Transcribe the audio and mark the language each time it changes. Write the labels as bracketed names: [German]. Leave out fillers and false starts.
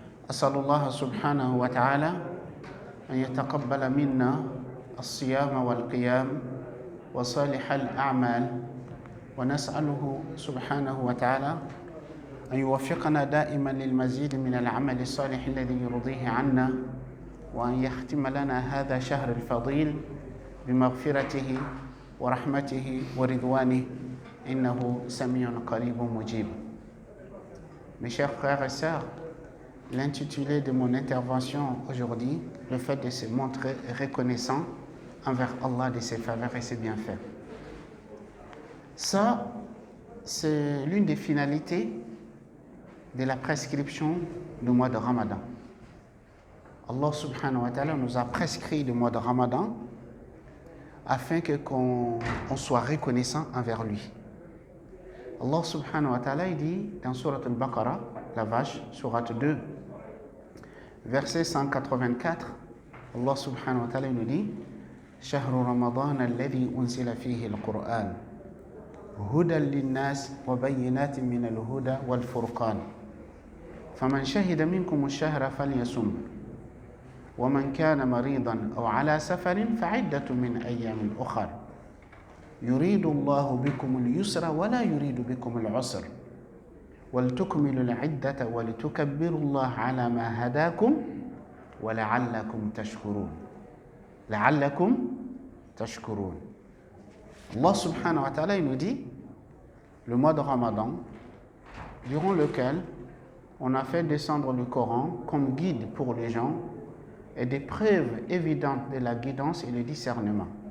[Arabic] أسأل الله سبحانه وتعالى أن يتقبل منا الصيام والقيام وصالح الأعمال، ونسأله سبحانه وتعالى أن يوفقنا دائما للمزيد من العمل الصالح الذي يرضيه عنا، وأن يختم لنا هذا الشهر الفضيل بمغفرته ورحمته ورضوانه إنه سميع قريب مجيب. [French] Mes chers frères et sœurs, l'intitulé de mon intervention aujourd'hui, le fait de se montrer reconnaissant envers Allah de ses faveurs et ses bienfaits. Ça, c'est l'une des finalités de la prescription du mois de Ramadan. Allah subhanahu wa ta'ala nous a prescrit le mois de Ramadan afin qu'on soit reconnaissant envers lui. Allah subhanahu wa ta'ala dit dans Surat al-Baqarah, la vache, Surat 2, verset 184, Allah subhanahu wa ta'ala nous dit [Arabic] شهر رمضان الذي أنزل فيه القرآن هدى للناس وبينات من الهدى والفرقان فمن شهد منكم الشهر فليصم ومن كان مريضا أو على سفر فعدة من أيام أخر يريد الله بكم اليسر ولا يريد بكم العسر ولتكملوا العدة ولتكبروا الله على ما هداكم ولعلكم تشكرون. لعلكم تشكرون. [French] Allah subhanahu wa ta'ala nous dit le mois de Ramadan, durant lequel on a fait descendre le Coran comme guide pour les gens et des preuves évidentes de la guidance et le discernement.